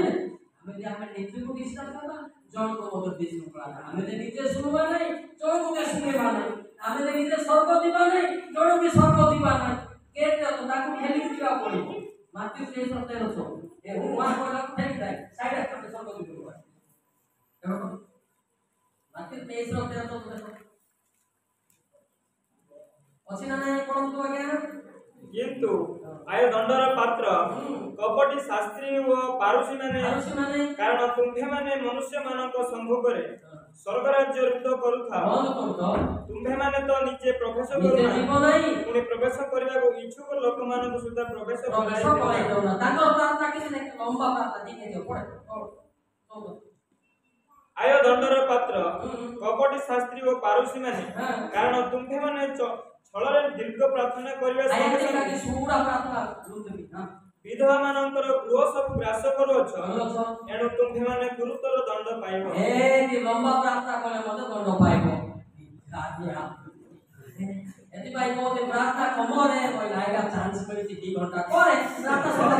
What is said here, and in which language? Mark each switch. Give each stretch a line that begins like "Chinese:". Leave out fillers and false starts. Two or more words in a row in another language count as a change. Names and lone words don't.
Odia: ଆମେ ଯଦି ଆମେ ନିଜକୁ ଡିଷ୍ଟାନ୍ସ ଦେବା ଜଣକୁ ମଧ୍ୟ ବିଶୃଙ୍ଖଳା ଆମେ ଯଦି ନିଜେ ଶୁଣିବା ନାହିଁ ଜଣକୁ ବି ଶୁଣିବା ନାହିଁ ଆମେ ଯଦି ନିଜେ ସ୍ୱର୍ଗ ଯିବା ନାହିଁ ଜଣକୁ ବି ସ୍ୱର୍ଗ ଯିବା ନାହିଁ କେତେ ତାକୁ ଠେଲିକି ଯିବାକୁ ପଡ଼ିବ ମାଟି 13 ଏ ଉମା କହିଲାକୁ ଠେଲିଥାଏ ସାଇଡ୍ ଆସ୍ତେ ସ୍ୱର୍ଗ ଯିବ ମାଟି 13 ଅଛି ନା ନାହିଁ ପଢ଼ନ୍ତୁ ଆଜ୍ଞା କିନ୍ତୁ ଆୟ ଦଣ୍ଡର ପାତ୍ର କପଟୀ ଶାସ୍ତ୍ରୀ ଓ ଫାରୂଶୀ ମାନେ କାରଣ ତୁମ୍ଭେ ମାନେ ମନୁଷ୍ୟ ମାନଙ୍କ ସମ୍ମୁଖରେ ସ୍ୱର୍ଗରାଜ୍ୟ ରୁଦ୍ଧ କରୁଥାଅ ତୁମ୍ଭେ ମାନେ ତ ନିଜେ ପ୍ରବେଶ କରୁ ନାହିଁ ପୁଣି ପ୍ରବେଶ କରିବାକୁ ଇଚ୍ଛୁକ ଲୋକ ମାନଙ୍କ ସୁଦ୍ଧା ପ୍ରବେଶ କରାଉ ନାହିଁ তাଙ୍କ ପ୍ରାର୍ଥନା କିଛି ନାହିଁ ଲମ୍ବା ପ୍ରାର୍ଥନା ଟିକେ ଦିଅ ପଢ ଆୟ ଦଣ୍ଡର ପାତ୍ର କପଟୀ ଶାସ୍ତ୍ରୀ ଓ ଫାରୂଶୀ ମାନେ କାରଣ ତୁମ୍ଭେ ମାନେ ছଳରେ ଦୀର୍ଘ ପ୍ରାର୍ଥନା କରିବା ସଙ୍ଗେ ସୁରା ପ୍ରାର୍ଥନା କରୁଛନ୍ତି ନା ବିଧବା ମାନଙ୍କର ଗୃହ ସବୁ ଗ୍ରାସ କରୁଅଛ ଏଣୁ ତୁମ୍ଭେମାନେ ଗୁରୁତର ଦଣ୍ଡ ପାଇବ ଏଠି ଲମ୍ବା ପ୍ରାର୍ଥନା କଲେ ମଧ୍ୟ ଦଣ୍ଡ ପାଇବ ଏଥିପାଇଁ କହୁଛି ପ୍ରାର୍ଥନା କମରେ କହିଲା ଆଜ୍ଞା ଚାନ୍ସ ମିଳିଛି 2 ଘଣ୍ଟା କରେ ପ୍ରାର୍ଥନା